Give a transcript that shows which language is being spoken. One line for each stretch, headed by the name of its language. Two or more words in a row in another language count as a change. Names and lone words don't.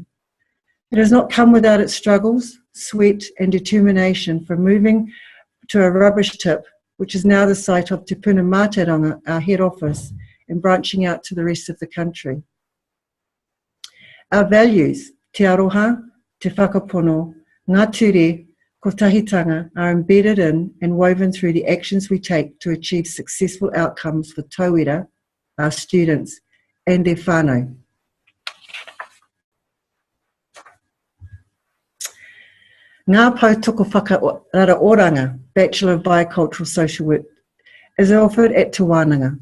English: It has not come without its struggles, sweat and determination from moving to a rubbish tip, which is now the site of Te Puna Mātauranga, our head office, and branching out to the rest of the country. Our values,
Māori: te aroha, te whakapono, ngā ture, ko tahitanga,
English: are embedded in and woven through the actions we take to achieve successful outcomes for tauira, our students, and their whānau. Ngā Pautoko Whakarara Oranga, Bachelor of Biocultural Social Work, is offered at Te Wānanga.